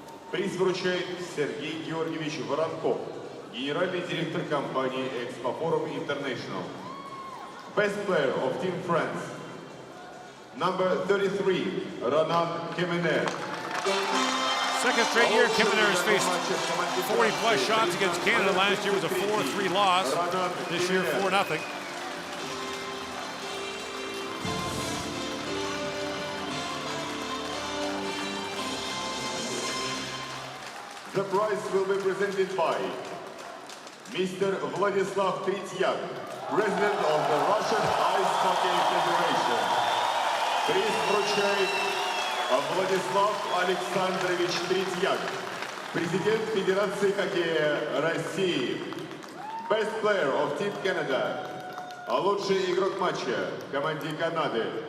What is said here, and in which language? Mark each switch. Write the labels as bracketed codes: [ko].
[ru] Приз вручает Сергей Георгиевич Воронков, генеральный директор компании Expo Forum International. [en] Best player of Team France, number 33, Ronan Kemener. Second straight year, Kemener has faced 40-plus shots against Canada. Last year was a 4-3 loss. This year, 4-0. The prize will be presented by Mr. Vladislav Tretiak, President of the Russian Ice Hockey Federation. [ru] Приз вручает Владислав Александрович Третьяк, Президент Федерации хоккея России. [en] Best player of Team Canada. [ru] Лучший игрок матча в команде Канады.